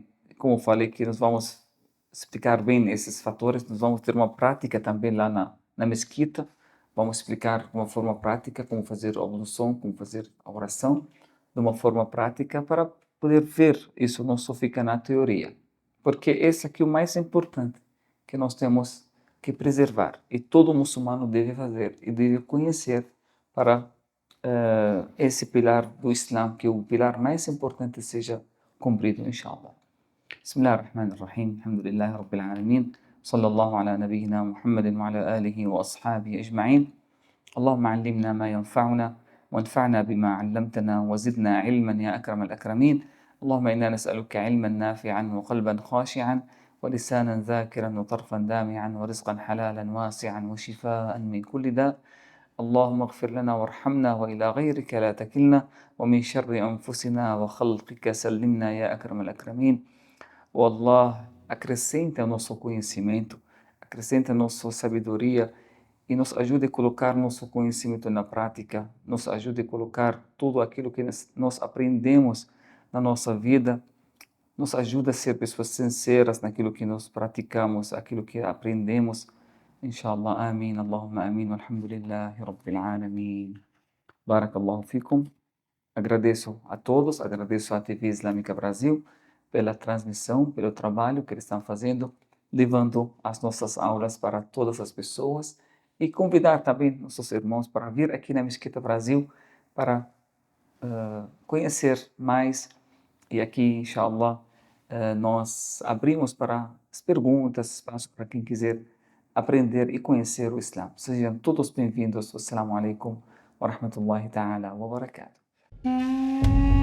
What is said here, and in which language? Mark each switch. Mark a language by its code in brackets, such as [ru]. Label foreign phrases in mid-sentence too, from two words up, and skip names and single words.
[pt] Como eu falei, que nós vamos explicar bem esses fatores, nós vamos ter uma prática também lá na mesquita, vamos explicar de uma forma prática como fazer a ablução, como fazer a oração, de uma forma prática para poder ver isso, não só fica na teoria. Porque esse aqui é o mais importante que nós temos que preservar e todo muçulmano deve fazer e deve conhecer para esse pilar do Islã, que é o pilar mais importante, seja cumprido, inshallah. [ar] بسم الله الرحمن الرحيم الحمد لله رب العالمين صلى الله على نبينا محمد وعلى آله وأصحابه أجمعين اللهم علمنا ما ينفعنا وانفعنا بما علمتنا وزدنا علما يا أكرم الأكرمين اللهم إنا نسألك علما نافعا وقلبا خاشعا ولسانا ذاكرا وطرفا دامعا ورزقا حلالا واسعا وشفاء من كل داء اللهم اغفر لنا وارحمنا وإلى غيرك لا تكلنا ومن شر أنفسنا وخلقك سلمنا يا أكرم الأكرمين والله [pt] acrescenta nosso conhecimento, acrescenta nossa sabedoria e nos ajude a colocar nosso conhecimento na prática, nos ajude a colocar tudo aquilo que nós aprendemos na nossa vida, nos ajuda a ser pessoas sinceras naquilo que nós praticamos, aquilo que aprendemos. [ar] إن شاء الله آمين اللهم آمين والحمد لله رب العالمين. بارك الله فيكم. [pt] Agradeço a todos, agradeço à TV Islâmica Brasil pela transmissão, pelo trabalho que eles estão fazendo, levando as nossas aulas para todas as pessoas e convidar também nossos irmãos para vir aqui na Mesquita Brasil para conhecer mais. E aqui, inshallah, nós abrimos para as perguntas, espaço para quem quiser aprender e conhecer o Islã. Sejam todos bem-vindos. [ar] السلام عليكم ورحمة الله تعالى وبركاته.